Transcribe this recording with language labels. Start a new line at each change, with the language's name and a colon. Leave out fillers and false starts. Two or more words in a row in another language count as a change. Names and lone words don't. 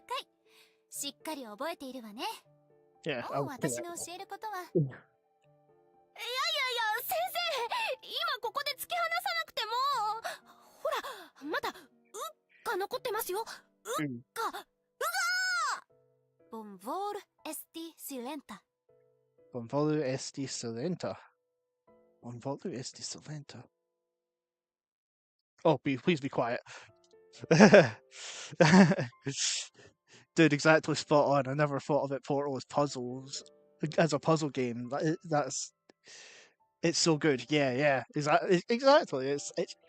Japanese: しっかり覚えているわね。
English: Yeah,
Japanese: もう私の教えることは。いや、先生！今ここで突き放さなくても。ほら、まだ、が残ってますよ。が、
Esperanto: Bonvol esti silenta. Bonvolu esti silenta. Bonvolu esti silenta.
English: Oh, please be quiet. Dude, exactly spot on. I never thought of it Portal as a puzzle game. It's so good. Yeah, exactly.